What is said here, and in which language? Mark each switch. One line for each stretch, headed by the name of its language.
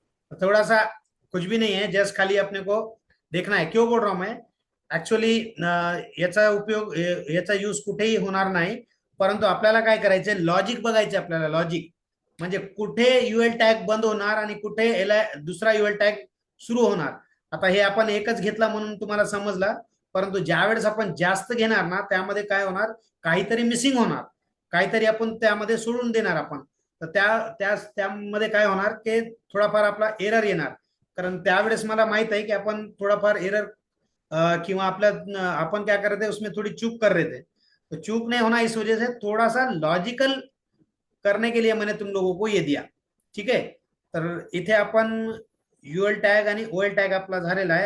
Hindi: थोड़ा सा कुछ भी नहीं है, जस्ट खाली अपने को देखना है. क्यों बोल रहा हूं मैं?
Marathi: ऍक्च्युअली याचा उपयोग, याचा यूज कुठेही होणार नाही, परंतु आपल्याला काय करायचंय? लॉजिक बघायचं आपल्याला. लॉजिक म्हणजे कुठे यूएल टॅग बंद होणार आणि कुठे दुसरा यूएल टॅग सुरू होणार. आता हे आपण एकच घेतला म्हणून तुम्हाला समजला, परंतु ज्या वेळेस आपण जास्त घेणार ना त्यामध्ये काय होणार, काहीतरी मिसिंग होणार, काहीतरी आपण त्यामध्ये सोडून देणार आपण. तर त्यामध्ये काय होणार की थोडाफार आपला एरर येणार. कारण त्यावेळेस मला माहित
Hindi: है कि अपन थोड़ा एरर किंवा आपल्या अपन क्या कर रहे थे उसमें थोड़ी चूक कर रहे थे. तो चूक नहीं होना, इस वजह से थोड़ा सा लॉजिकल करने के लिए मैंने तुम लोगों को ये दिया.
Marathi: ठीक आहे. तर इथे आपण युएल टॅग आणि ओएल टॅग आपला झालेला आहे.